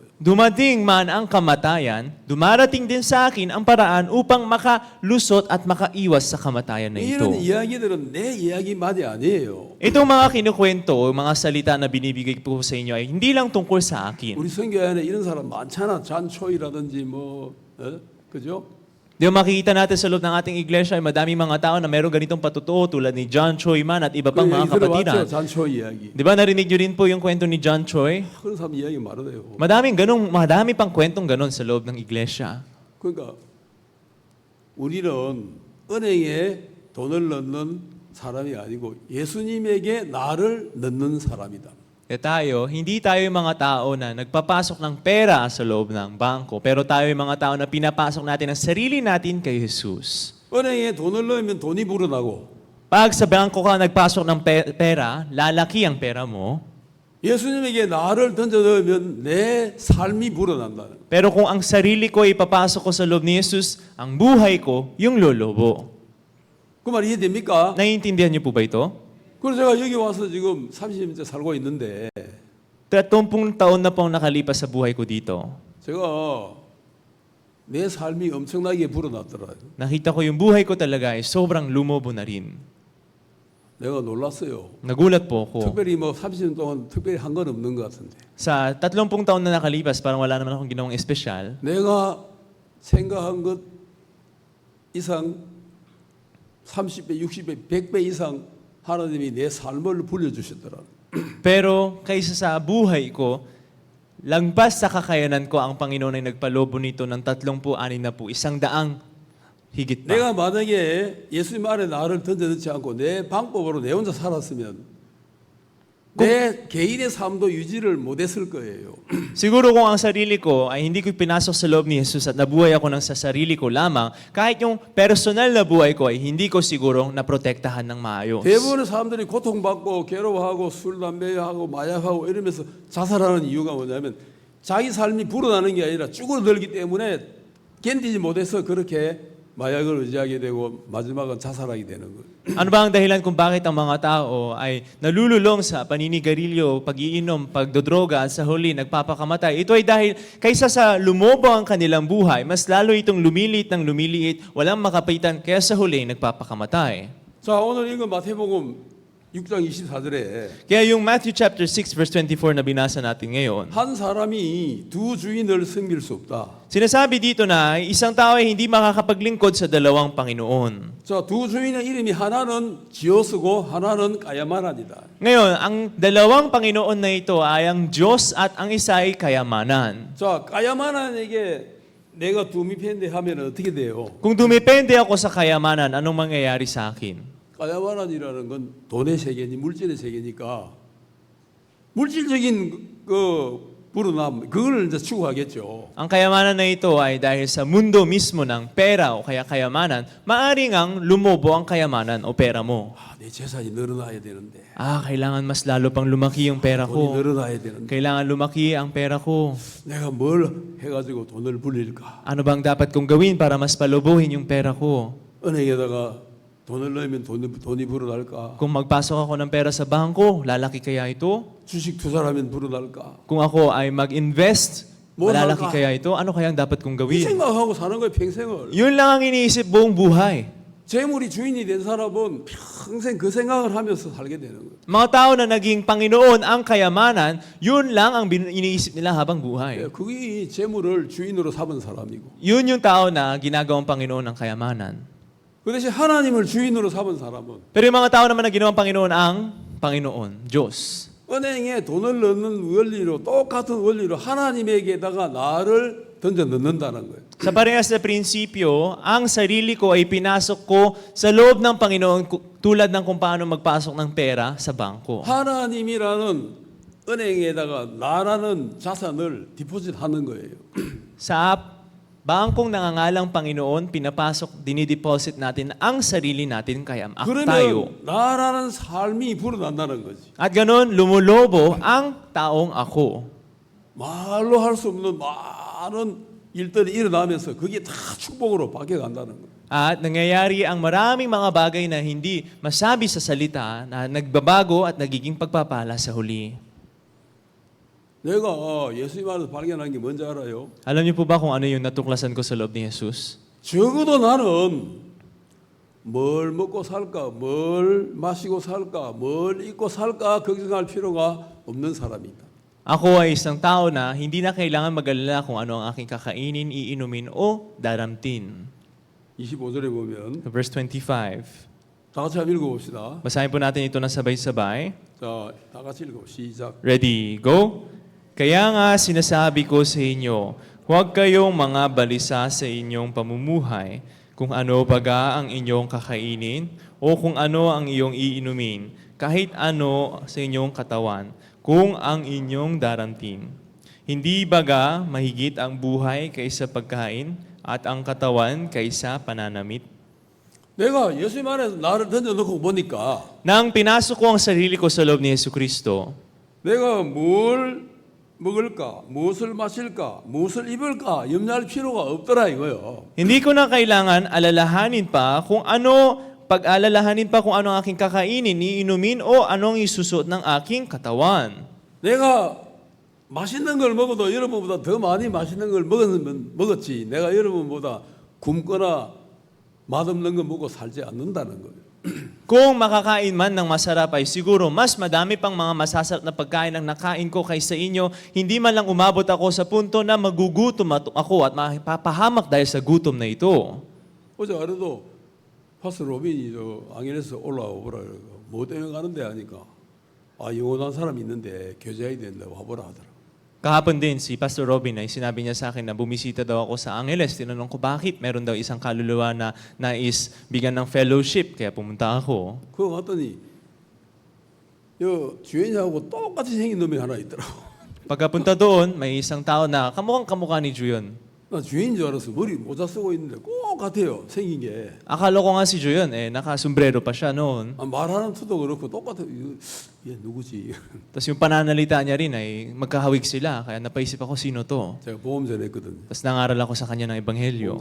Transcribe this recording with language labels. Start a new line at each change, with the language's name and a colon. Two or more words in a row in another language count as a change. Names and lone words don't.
Filipino: dumating man ang kamatayan, dumarating din sa akin ang paraan upang makalusot at makaiwas sa kamatayan na ito.
Korean: 이런 이야기들은 내 이야기만이 아니에요.
Filipino: Itong mga kinukwento, mga salita na binibigay po sa inyo ay hindi lang tungkol sa akin.
Korean: 우리 성교 안에 이런 사람 많잖아. 잔초이라든지 뭐 그죠?
Filipino: Di ba makikita natin sa loob ng ating iglesia ay madaming mga tao na meron ganitong patutuo tulad ni John Choi man at iba pang mga kapatiran.
Korean: 잔초 이야기.
Filipino: Di ba narinig nyo rin po yung kwento ni John Choi?
Korean: 그런 사람 이야기 많아요.
Filipino: Madami pang kwentong ganon sa loob ng iglesia.
Korean: 그러니까 우리는 은행에 돈을 넣는 사람이 아니고 예수님에게 나를 넣는 사람이다.
Filipino: Hindi tayo yung mga tao na nagpapasok ng pera sa loob ng bangko, pero tayo yung mga tao na pinapasok natin ang sarili natin kay Jesus.
Korean: 은행에 돈을 넣으면 돈이 불어나고
Filipino: Pag sa bangko ka nagpasok ng pera, lalaki ang pera mo.
Korean: 예수님에게 나를 던져 넣으면 내 삶이 불어난다.
Filipino: Pero kung ang sarili ko ipapasok ko sa loob ni Jesus, ang buhay ko yung lolobo.
Korean: 그 말 이해됩니까?
Filipino: Naiintindihan niyo po ba ito?
Korean: 그래서 제가 여기 와서 지금 30년째 살고 있는데
Filipino: 30 taon na pong nakalipas sa buhay ko dito.
Korean: 제가 내 삶이 엄청나게 불어났더라고요.
Filipino: Nakita ko yung buhay ko talaga ay sobrang lumobo na rin.
Korean: 내가 놀랐어요.
Filipino: Nagulat po ako.
Korean: 특별히 뭐 30년 동안 특별히 한 건 없는 것 같은데.
Filipino: Sa 30 taon na nakalipas, parang wala naman akong ginawang espesyal.
Korean: 내가 생각한 것 이상 30배, 60배, 100배 이상 하나님이 내 삶을 불려주셨더라.
Filipino: Pero kaysa sa buhay ko, lagpas sa kakayanan ko ang Panginoon ay nagpalobo nito ng 36, 100 higit pa.
Korean: 내가 만약에 예수님 안에 나를 던져넣지 않고 내 방법으로 내 혼자 살았으면 내 개인의 삶도 유지를 못했을 거예요.
Filipino: Siguro kung ang sarili ko ay hindi ko pinasok sa loob ni Jesus at nabuhay ako ng sa sarili ko lamang, kahit yung personal na buhay ko ay hindi ko siguro naprotektahan ng maayos.
Korean: 대부분의 사람들이 고통받고 괴로워하고 술, 담배하고 마약하고 이러면서 자살하는 이유가 뭐냐면 자기 삶이 불어나는 게 아니라 쭈그러들기 때문에 견디지 못해서 그렇게 마약을 의지하게 되고 마지막은 자살하게 되는 거예요.
Filipino: Ano ba ang dahilan kung bakit ang mga tao ay nalululong sa paninigarilyo, pag-iinom, pagdodroga at sa huli nagpapakamatay? Ito ay dahil kaysa sa lumobo ang kanilang buhay, mas lalo itong lumiliit ng lumiliit, walang makapitan, kaya sa huli nagpapakamatay.
Korean: 자, 오늘 읽은 마태복음 6장 24절에
Filipino: Kaya yung Matthew
English: chapter 6 verse 24
Filipino: na binasa natin ngayon,
Korean: 한 사람이 두 주인을 섬길 수 없다.
Filipino: sinasabi dito na isang tao ay hindi makakapaglingkod sa dalawang Panginoon.
Korean: 자, 두 주인의 이름이 하나는 지오스고 하나는 까야마란이다.
Filipino: Ngayon, ang dalawang Panginoon na ito ay ang Diyos at ang isa ay kayamanan.
Korean: 자, 까야마란에게 내가 두미팬데 하면 어떻게 돼요?
Filipino: Kung dumepende ako sa kayamanan, anong mangyayari sa akin?
Korean: 까야마란이라는 건 돈의 세계니 물질의 세계니까 물질적인 불어남 그걸 이제 추구하겠죠.
Filipino: Ang kayamanan na ito ay dahil sa mundo mismo ng pera o kaya kayamanan, maaring ang lumobo ang kayamanan o pera mo.
Korean: 아, 내 재산이 늘어나야 되는데
Filipino: Kailangan mas lalo pang lumaki yung pera
Korean: 돈이
Filipino: ko.
Korean: 늘어나야 되는데
Filipino: Kailangan lumaki ang pera ko.
Korean: 내가 뭘 해가지고 돈을 불릴까?
Filipino: Ano bang dapat kong gawin para mas palubuhin yung pera ko?
Korean: 은행에다가 돈을 넣으면 돈이 불어날까?
Filipino: Kung magpasok ako ng pera sa bangko, lalaki kaya ito?
Korean: 주식 투자를 하면 불어날까?
Filipino: Kung ako ay mag-invest, Mo malalaki halka. kaya ito? Ano kayang dapat kong
Korean: 이
Filipino: gawin?
Korean: 생각하고 사는 거예요 평생을.
Filipino: Yun lang ang iniisip buong buhay.
Korean: 재물이 주인이 된 사람은 평생 그 생각을 하면서 살게 되는 거예요.
Filipino: Mga tao na naging Panginoon ang kayamanan, yun lang ang iniisip nila habang buhay.
Korean: 그게 재물을 주인으로 삼은 사람이고
Filipino: Yun yung tao na ginagawang Panginoon ng kayamanan.
Korean: 그 대신 하나님을 주인으로 삼은 사람은
Filipino: Pero yung mga tao naman na ginawang Panginoon ang Panginoon, Diyos.
Korean: 은행에 돈을 넣는 원리로 똑같은 원리로 하나님에게다가 나를 던져 넣는다는 거예요.
Filipino: Sa parehas na prinsipyo, ang sarili ko ay pinasok ko sa loob ng Panginoon tulad ng kung paano magpasok ng pera sa bangko.
Korean: 하나님이라는 은행에다가 나라는 자산을 디포짓하는 거예요.
Filipino: Sa bangkong nangangalang Panginoon, pinapasok, dinideposit natin ang sarili natin kaya tayo.
Korean: 그러면 나라는 삶이 불어난다는 거지.
Filipino: At ganun, lumulobo ang taong ako.
Korean: 말로 할 수 없는 많은 일들이 일어나면서 그게 다 축복으로 바뀌어간다는 거예요.
Filipino: At nangyayari ang maraming mga bagay na hindi masabi sa salita na nagbabago at nagiging pagpapala sa huli.
Korean: 내가 예수님 안에서 발견한 게 뭔지 알아요?
Filipino: Alam niyo po ba kung ano yung natuklasan ko sa loob ni Jesus?
Korean: 적어도 나는 뭘 먹고 살까, 뭘 마시고 살까, 뭘 입고 살까 걱정할 필요가 없는 사람이다.
Filipino: Ako ay isang tao na hindi na kailangan mag-alala kung ano ang aking kakainin, iinumin o daramtin.
Korean: 25절에 보면
Filipino: Verse 25.
Korean: 다 같이 한번 읽어봅시다.
Filipino: Basahin po natin ito na sabay-sabay.
Korean: 자, 다 같이 읽어. 시작.
English: Ready, go!
Filipino: Kaya nga sinasabi ko sa inyo, huwag kayong mga balisa sa inyong pamumuhay, kung ano baga ang inyong kakainin, o kung ano ang iyong iinumin, kahit ano sa inyong katawan, kung ang inyong daramtin. Hindi baga mahigit ang buhay kaysa pagkain, at ang katawan kaysa pananamit?
Korean: 내가 예수님 안에서 나를 던져놓고 보니까
Filipino: Nang pinasok ko ang sarili ko sa loob ni Jesucristo,
Korean: 내가 뭘 먹을까, 무엇을 마실까, 무엇을 입을까 염려할 필요가 없더라 이거요.
Filipino: hindi ko na kailangan alalahanin pa kung ano, pag-alalahanin pa kung ano ang aking kakainin, iinumin o anong isusuot ng aking katawan.
Korean: 내가 맛있는 걸 먹어도 여러분보다 더 많이 맛있는 걸 먹었지. 내가 여러분보다 굶거나 맛없는 거 먹고 살지 않는다는 거예요.
Filipino: Kung makakain man ng masarap ay siguro mas madami pang mga masasarap na pagkain ang nakain ko kaysa inyo, hindi man lang umabot ako sa punto na magugutom ako at mapapahamak dahil sa gutom na ito.
Korean: 어제 하루도 파스 로빈이 저 앙헬에서 올라오보라 그러고 뭐 때문에 가는데 하니까 아 영원한 사람이 있는데 교제해야 된다고 와보라 하더라고.
Filipino: Kahapon din, si Pastor Robin ay sinabi niya sa akin na bumisita daw ako sa Angeles. Tinanong ko bakit. Meron daw isang kaluluwa na nais bigyan ng fellowship. Kaya pumunta ako.
Korean: 그거 갔더니 요 주연이하고 똑같이 생긴 놈이 하나 있더라고.
Filipino: Pagkapunta doon, may isang tao na kamukhang kamukha ni Juyon.
Korean: 나 주인인 줄 알았어. 머리 모자 쓰고 있는데 꼭 같아요. 생긴 게.
Filipino: Akala ko nga si Juyon, nakasombrero pa siya noon.
Korean: 말하는 투도 그렇고 똑같아. 얘 누구지?
Filipino: Tapos yung pananalita niya rin ay magkahawig sila. Kaya napaisip ako, sino to?
Korean: 제가 보험전 했거든요.
Filipino: Tapos nangaral ako sa kanya ng ebanghelyo.